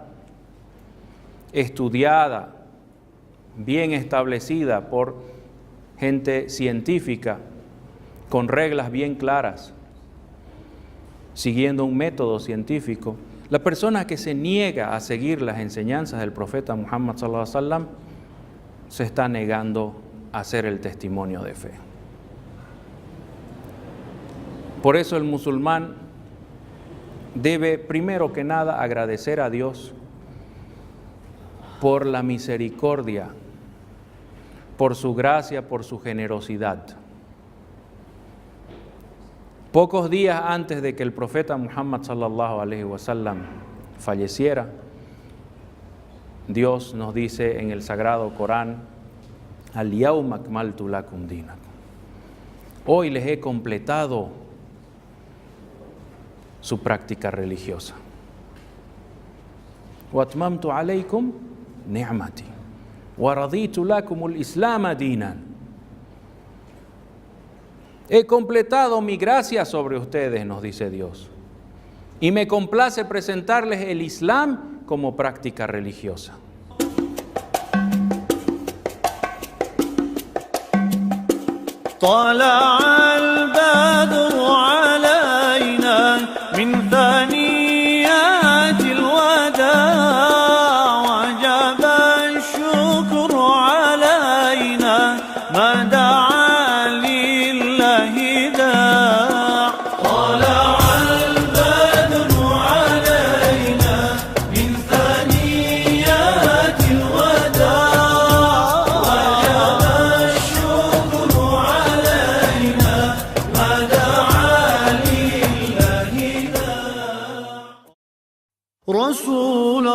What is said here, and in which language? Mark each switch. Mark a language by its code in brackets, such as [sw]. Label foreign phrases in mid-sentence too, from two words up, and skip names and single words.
[es] estudiada, bien establecida por gente científica, con reglas bien claras, siguiendo un método científico, la persona que se niega a seguir las enseñanzas del profeta Muhammad [ar] صلى الله عليه وسلم [es] se está negando a hacer el testimonio de fe. Por eso el musulmán debe primero que nada agradecer a Dios por la misericordia, por su gracia, por su generosidad. Pocos días antes de que el profeta Muhammad [ar] صلى الله عليه وسلم [es] falleciera, Dios nos dice en el Sagrado Corán: [ar] اليوم أكملت لكم دينكم. [es] Hoy les he completado su práctica religiosa. [ar] وأتممت عليكم نعمتي ورضيت لكم الإسلام دينا. [es] He completado mi gracia sobre ustedes, nos dice Dios, y me complace presentarles el Islam como práctica religiosa. [ar] طلع البدر علينا من ثنيات الوداع وجب الشكر علينا ما دعا لله داع طلع البدر علينا من ثنيات الوداع وجب الشكر علينا ما دعا لله داع رسول